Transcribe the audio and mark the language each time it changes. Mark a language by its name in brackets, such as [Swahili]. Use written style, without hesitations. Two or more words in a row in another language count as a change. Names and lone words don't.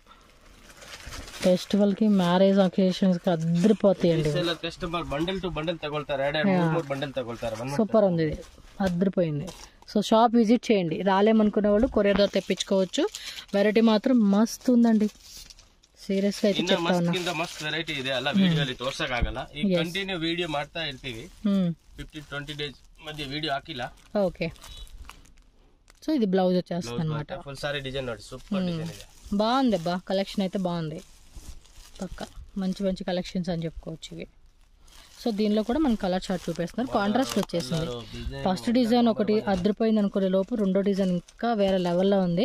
[Telugu] ఫెస్టివల్కి, [English] marriage occasions [Telugu] అద్దరిపోతాయండి. కస్టమర్ [English] bundle to bundle [Telugu] తగొల్తారు, బండిల్ తగొల్తారు. సూపర్ ఉంది, ఇది అద్దరిపోయింది. సో [English] shop visit [Telugu] చేయండి. రాలేమనుకునే వాళ్ళు కొరియర్ ద్వారా తెప్పించుకోవచ్చు. వెరైటీ మాత్రం మస్తు ఉందండి. సీరియస్ గా అయితే చెప్తాను, [Kannada] మస్త్ వెరైటీ ಇದೆ. ಅಲ್ಲ ವಿಡಿಯೋಲಿ ತೋರ್ಸಕ್ ಆಗಲ್ಲ. ಈ [English] continue video [Kannada] ಮಾಡ್ತಾ ಇರ್ತೀವಿ. 15-20 ಡೇಸ್ ಮಧ್ಯೆ ವಿಡಿಯೋ ಹಾಕಿಲ್ಲ. [Telugu] ఓకే, సో ఇది బ్లౌజ్ వచ్చేస్తుంది అన్నమాట. [English] full saree design [Kannada] ನೋಡಿ, [English] super design [Kannada] ಇದೆ. [Telugu] బాగుంది అబ్బా, కలెక్షన్ అయితే బాగుంది. పక్క మంచి మంచి కలెక్షన్స్ అని చెప్పుకోవచ్చు ఇవి. సో దీనిలో కూడా మనం [English] color chart [Telugu] చూపిస్తున్నారు. కాంట్రాస్ట్ వచ్చేసింది. [English] first design [Telugu] ఒకటి అద్దరిపోయింది అనుకునే లోపు రెండో డిజైన్ ఇంకా వేరే లెవెల్లో ఉంది.